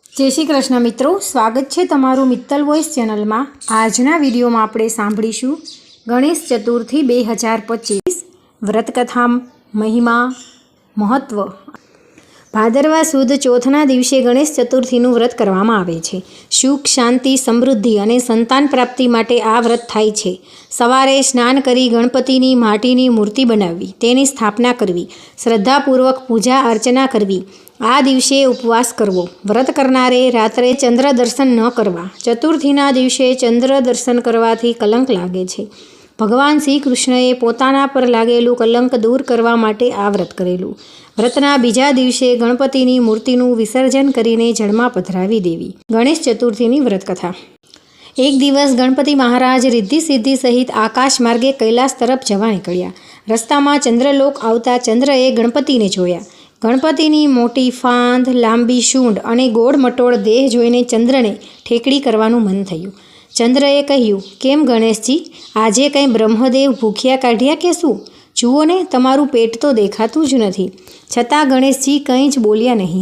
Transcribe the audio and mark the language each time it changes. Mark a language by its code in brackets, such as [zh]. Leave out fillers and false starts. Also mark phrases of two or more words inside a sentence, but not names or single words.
[hi] जय श्री कृष्ण मित्रों, स्वागत है तमारू मित्तल वॉइस चैनल में। [gu] આજના વિડિયો માં આપણે સાંભળીશું ગણેશ ચતુર્થી 2025 વ્રતકથા મહિમા મહત્વ। ભાદરવા સુદ ચોથના દિવસે ગણેશ ચતુર્થીનું વ્રત કરવામાં આવે છે। સુખ શાંતિ સમૃદ્ધિ અને સંતાન પ્રાપ્તિ માટે આ વ્રત થાય છે। સવારે સ્નાન કરી ગણપતિની માટીની મૂર્તિ બનાવી, તેની સ્થાપના કરવી, શ્રદ્ધાપૂર્વક પૂજા અર્ચના કરવી। આ દિવસે ઉપવાસ કરવો। વ્રત કરનારે રાત્રે ચંદ્ર દર્શન ન કરવા। ચતુર્થીના દિવસે ચંદ્ર દર્શન કરવાથી કલંક લાગે છે। ભગવાન શ્રી કૃષ્ણએ પોતાના પર લાગેલું કલંક દૂર કરવા માટે આ વ્રત કરેલું। વ્રતના બીજા દિવસે ગણપતિની મૂર્તિનું વિસર્જન કરીને જળમાં પધરાવી દેવી। ગણેશ ચતુર્થીની વ્રતકથા। એક દિવસ ગણપતિ મહારાજ રિદ્ધિ સિદ્ધિ સહિત આકાશ માર્ગે કૈલાસ તરફ જવા નીકળ્યા। રસ્તામાં ચંદ્રલોક આવતા ચંદ્રએ ગણપતિને જોયા। ગણપતિની મોટી ફાંદ, લાંબી સૂંઢ અને ગોળ મટોળ देह જોઈને ચંદ્રને ઠેકડી કરવાનું મન થયું। ચંદ્રએ કહ્યું, કેમ ગણેશજી, આજે કંઈ બ્રહ્મદેવ ભૂખ્યા કાઢ્યા કે શું? જુઓ ને, તમારું પેટ તો દેખાતું જ નથી। છતાં ગણેશજી કંઈ જ બોલ્યા નહીં।